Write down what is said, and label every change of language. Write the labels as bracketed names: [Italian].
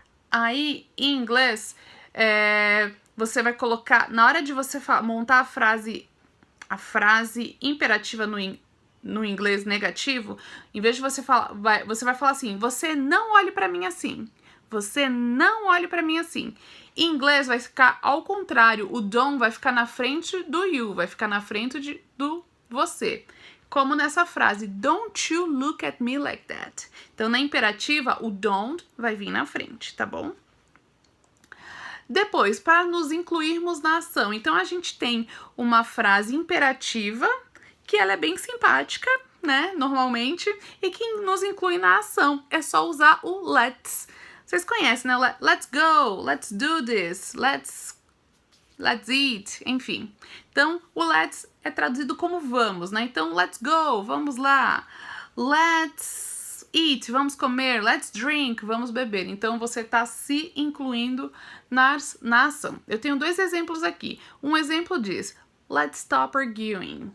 [Portuguese] Aí, em inglês, você vai colocar, na hora de você montar a frase imperativa no inglês negativo, em vez de você falar, você vai falar assim, você não olhe pra mim assim. Você não olhe pra mim assim. Em inglês vai ficar ao contrário, o don't vai ficar na frente do you, vai ficar na frente do você. Como nessa frase, [English] don't you look at me like that. [Portuguese] Então, na imperativa, o don't vai vir na frente, tá bom? Depois, para nos incluirmos na ação, então a gente tem uma frase imperativa, que ela é bem simpática, né, normalmente, e que nos inclui na ação. É só usar o let's. Vocês conhecem, né? [English] Let's go, let's do this, let's eat, enfim. [Portuguese] Então, o let's é traduzido como vamos, né? Então, [English] let's go, [Portuguese] vamos lá. [English] Let's eat, [Portuguese] vamos comer. [English] Let's drink, [Portuguese] vamos beber. Então, você está se incluindo na ação. Eu tenho 2 exemplos aqui. Um exemplo diz, [English] let's stop arguing.